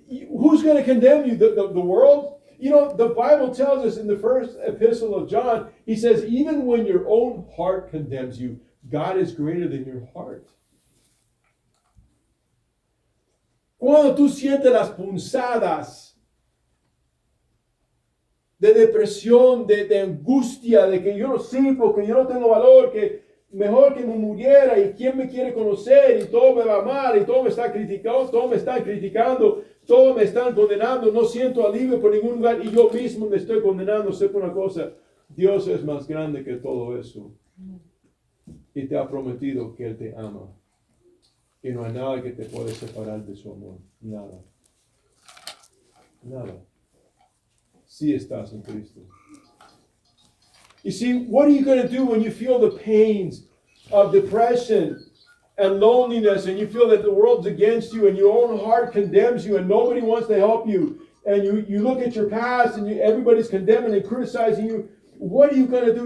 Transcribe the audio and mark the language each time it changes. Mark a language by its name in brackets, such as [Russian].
[English] Who's going to condemn you? The world? You know, the Bible tells us in the first epistle of John, he says, even when your own heart condemns you, God is greater than your heart. [Spanish] Cuando tú sientes las punzadas de depresión, de angustia, de que yo no sirvo, que yo no tengo valor, que mejor que me muriera y quién me quiere conocer y todo me va mal y todo me está criticando, todo me están criticando, todo me están condenando, no siento alivio por ningún lugar y yo mismo me estoy condenando. Sepa una cosa, Dios es más grande que todo eso y te ha prometido que Él te ama y no hay nada que te puede separar de su amor, nada, nada, si estás en Cristo. [English] You see, what are you going to do when you feel the pains of depression and loneliness, and you feel that the world's against you, and your own heart condemns you, and nobody wants to help you, and you look at your past, and everybody's condemning and criticizing you? What are you going to do?